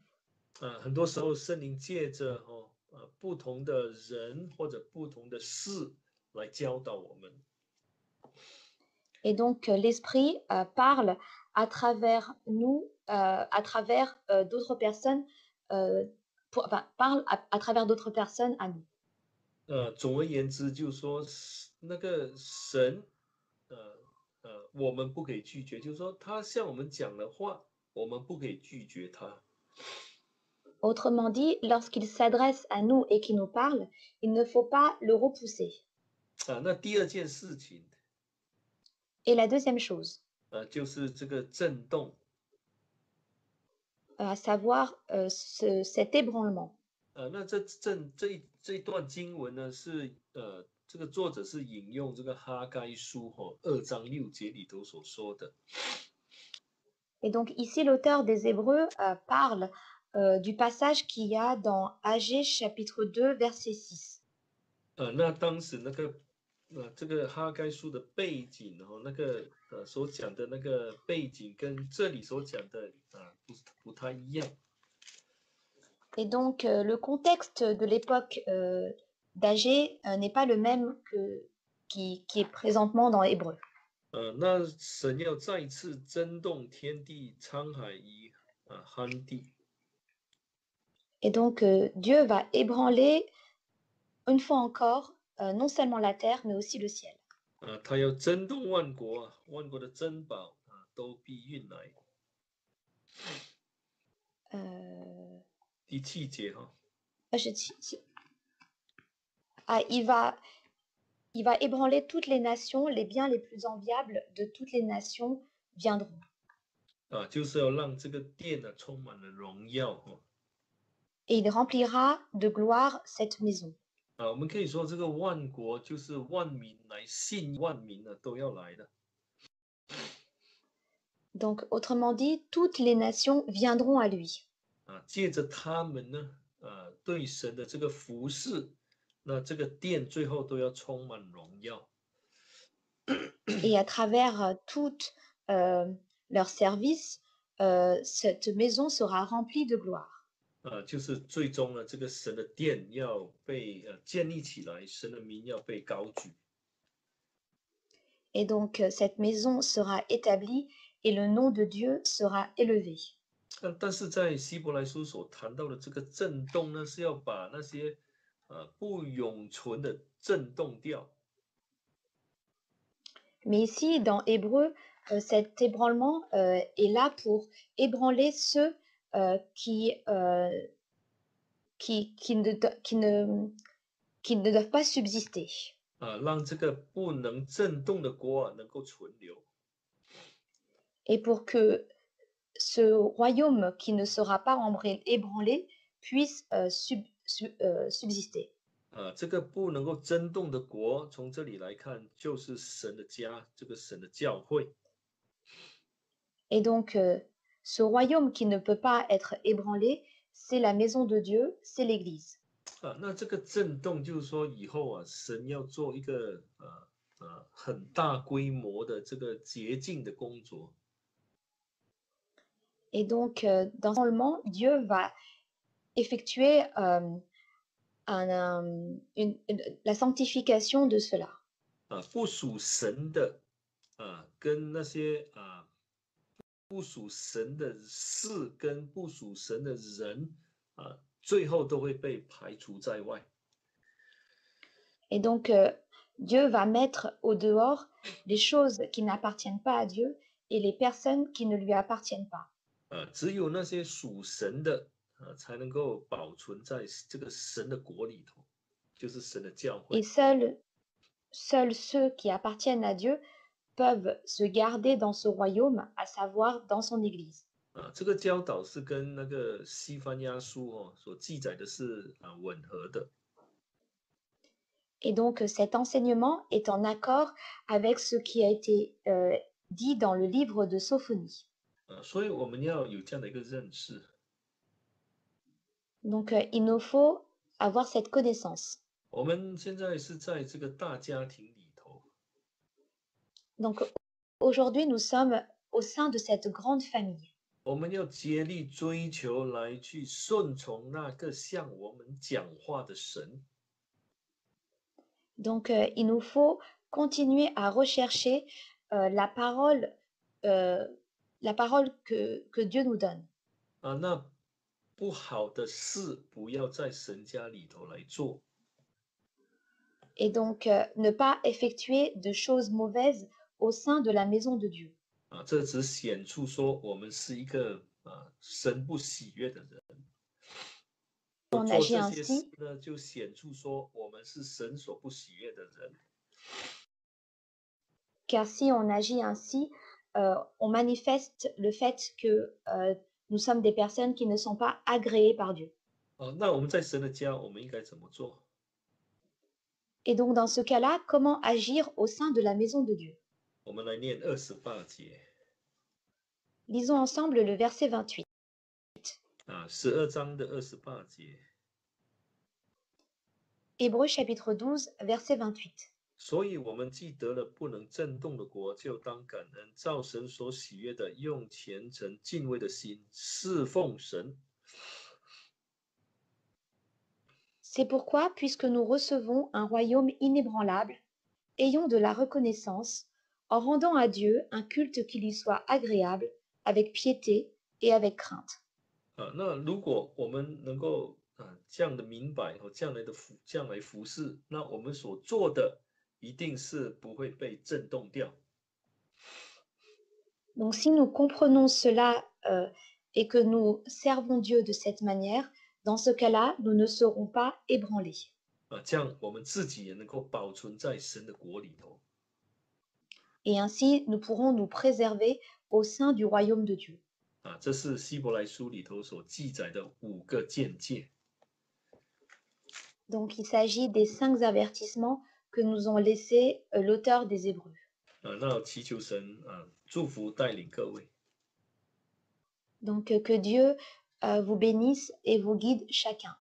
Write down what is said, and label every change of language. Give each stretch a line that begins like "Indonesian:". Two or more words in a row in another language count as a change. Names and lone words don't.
Chinese: 很多时候圣灵借着不同的人或者不同的事来教导我们。
French: Et donc l'Esprit parle à travers nous, à travers d'autres personnes, parle à travers d'autres personnes à nous.
Chinese: 总而言之，就是说那个神，我们不可以拒绝，就是说他向我们讲的话，我们不可以拒绝他。
French: Autrement dit, lorsqu'il s'adresse à nous et qu'il nous parle, il ne faut pas le repousser.
Chinese: 那第二件事情，
French: Et la deuxième chose,
Chinese: 就是这个震动。
French: à savoir cet ébranlement.
Chinese: 那这一段经文呢，是这个作者是引用这个哈该书2章6节里头所说的。
French: Et donc ici, l'auteur des Hébreux parle du passage qu'il y a dans Agé chapitre 2, verset 6.
Chinese: 那当时那个这个哈该书的背景那个所讲的那个背景跟这里所讲的不太一样。
French: Et donc le contexte de l'époque d'Agé n'est pas le même qui est présentement dans Hébreu.
Chinese: 那神要再次震动天地沧海与旱地。
French: Et donc Dieu va ébranler une fois encore non seulement la terre mais aussi le ciel.
Chinese: 他要震动万国万国的珍宝都必运来。第7节
French: il va ébranler toutes les nations, les biens les plus enviables de toutes les nations viendront.
Chinese: 就是要让这个殿充满了荣耀。
French: Et il remplira de gloire cette maison.
Chinese: 我们可以说这个万国就是万民来信，万民都要来的。
French: Donc autrement dit, toutes les nations viendront à lui.
Chinese: 借着他们呢，对神的这个服侍，那这个殿最后都要充满荣耀。
French: Et à travers toutes leur service, cette maison sera remplie de gloire.
Chinese: 就是最终呢，这个神的殿要被建立起来，神的名要被高举。
French: Et donc cette maison sera établie et le nom de Dieu sera élevé.
Chinese: 但是在希伯来书所谈到的这个震动呢，是要把那些不永存的震动掉。
French: Mais ici, dans Hébreu, cet ébranlement est là pour ébranler ceux qui ne doivent pas subsister.
Chinese: 让这个不能震动的国能够存留。
French: Et pour que ce royaume qui ne sera pas ébranlé puisse subsister.
Chinese: 这个不能够震动的国，从这里来看，就是神的家，这个神的教会。
French: Et donc, ce royaume qui ne peut pas être ébranlé, c'est la maison de Dieu, c'est l'Église.
Chinese: 那这个震动就是说，以后神要做一个很大规模的这个洁净的工作。
French: Et donc, dans ce moment, Dieu va effectuer la sanctification de cela.
Chinese: 不属神的跟那些不属神的事跟不属神的人最后都会被排除在外。
French: Et donc, Dieu va mettre au dehors les choses qui n'appartiennent pas à Dieu et les personnes qui ne lui appartiennent pas.
Chinese: 只有那些属神的才能够保存在这个神的国里头，就是神的教
French: Et
Chinese: 会。
French: seuls ceux qui appartiennent à Dieu peuvent se garder dans ce royaume, à savoir dans son Église.
Chinese: 这个教导是跟那个西番雅书所记载的是吻合的。
French: Et donc cet enseignement est en accord avec ce qui a été dit dans le livre de Sophonie.
Chinese: 所以我们要有这样的一个认识。
French: Donc il nous faut avoir cette connaissance.
Chinese: 我们现在是在这个大家庭里头，
French: Donc aujourd'hui nous sommes au sein de cette grande famille.
Chinese: 我们要竭力追求来去顺从那个向我们讲话的神。
French: Donc il nous faut continuer à rechercher la parole que Dieu nous donne.
Chinese: 那不好的事不要在神家里头来做。
French: Et donc ne pas effectuer de choses mauvaises au sein de la maison de Dieu.
Chinese: 这只显出说我们是一个神不喜悦的人。
French: On
Chinese: 做
French: agit
Chinese: 这些事
French: ainsi
Chinese: 呢，就显出说我们是神所不喜悦的人。
French: car si on agit ainsi, on manifeste le fait que nous sommes des personnes qui ne sont pas agréées par Dieu.
Chinese: 那我们在神的家，我们应该怎么做？
French: Et donc dans ce cas-là, comment agir au sein de la maison de Dieu?
Chinese: 我们来念28节。
French: Lisons ensemble le verset 28.
Chinese: 12 章的28节。
French: Hébreux chapitre 12, verset 28.
Chinese: 所以我们既得了不能震动的国，就当感恩，照神所喜悦的，用虔诚敬畏的心侍奉神。
French: C'est pourquoi, puisque nous recevons un royaume inébranlable, ayons de la reconnaissance, en rendant à Dieu un culte qui lui soit agréable, avec piété et avec crainte.
Chinese: 那如果我们能够这样的明白这样来服侍，那我们所做的一定是不会被震动掉。
French: Donc si nous comprenons cela et que nous servons Dieu de cette manière, dans ce cas-là, nous ne serons pas ébranlés.
Chinese: 这样我们自己也能够保存在神的国里头。
French: Et ainsi, nous pourrons nous préserver au sein du royaume de Dieu.
Chinese: 这是希伯来书里头所记载的5个鉴戒。
French: Donc il s'agit des 5 avertissements que nous ont laissés l'auteur des Hébreux.
Chinese: 那祈求神祝福带领各位。
French: Donc que Dieu vous bénisse et vous guide chacun.